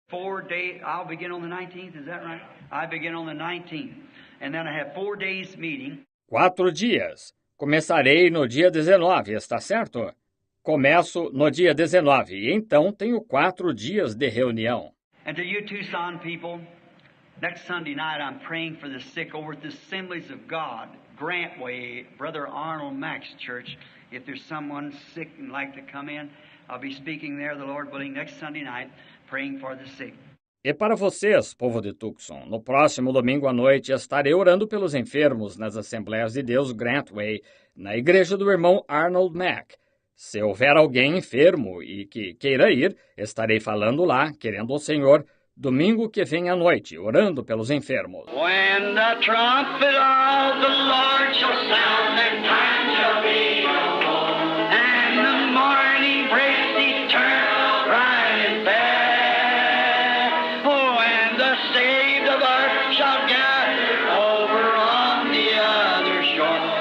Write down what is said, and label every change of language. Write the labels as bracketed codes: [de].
[en] 4 days, I'll begin on the 19th, is that right? I begin on the 19th. And then I have 4 days meeting. [pt] 4 dias. Começarei no dia 19, está certo? Começo no dia 19 e então tenho 4 dias de reunião. [en] And to you Tucson people, next Sunday night I'm praying for the sick over at the Assemblies of God, Grantway, Brother Arnold Mack's church. If there's someone sick and like to come in, I'll be speaking there, the Lord willing, next Sunday night, praying for the sick. [pt] E para vocês, povo de Tucson, no próximo domingo à noite estarei orando pelos enfermos nas Assembleias de Deus Grantway, na igreja do irmão Arnold Mack. Se houver alguém enfermo e que queira ir, estarei falando lá, querendo o Senhor, domingo que vem à noite, orando pelos enfermos. [en] When the trumpet of the Lord shall sound, that time shall be no more, and the morning breaks eternal, bright and fair. Oh, and the saved of earth shall gather over on the other shore.